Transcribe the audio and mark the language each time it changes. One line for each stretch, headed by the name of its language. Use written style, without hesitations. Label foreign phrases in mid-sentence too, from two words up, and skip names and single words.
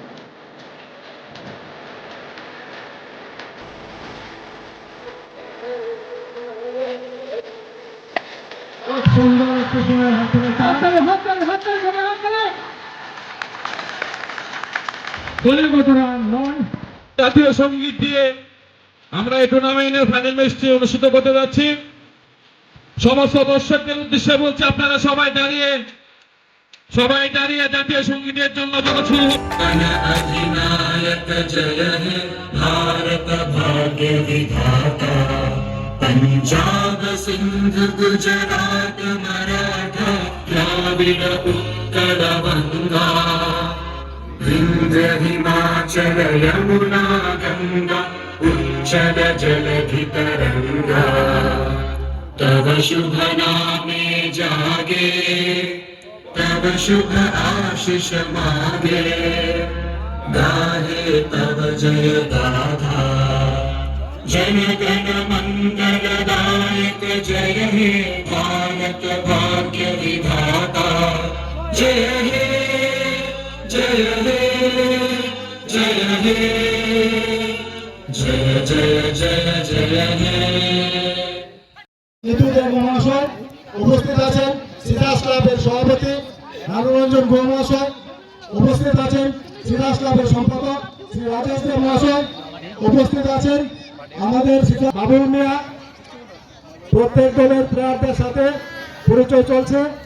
Bangla: সুন্দর একটু সময় জাতীয় সঙ্গীত দিয়ে আমরা এই টুর্নামেন্টের ফাইনাল ম্যাচটি অনুষ্ঠিত করতে যাচ্ছি। সমস্ত দর্শকদের উদ্দেশ্যে বলছি, আপনারা সবাই দাঁড়িয়ে জাতীয় সঙ্গীতের জন্য पंजाब सिंध गुजरात মরাঠা দ্রাবিড় উৎকল বঙ্গ বিন্ধ্য হিমাচল যমুনা গঙ্গা উচ্ছল জলধি তরঙ্গ তব শুভ নামে জাগে তব শুভ আশিস মাগে গাহে তব জয় গাথা জন গণ মঙ্গলদায়ক জয় হে ভারত ভাগ্য বিধাতা জয় হে জয় হে জয় হে জয় জয় জয় জয় হে। মহাশয় উপস্থিত আছেন, সিরাজ ক্লাবের সভাপতি নারুরঞ্জন গুহ মহাশয় উপস্থিত আছেন, সিরাজ ক্লাবের সম্পাদক শ্রী রাজেশ দেব মহাশয় উপস্থিত আছেন, আমাদের বাবুল মিয়া। প্রত্যেক দলের প্লেয়ারদের সাথে পরিচয় চলছে।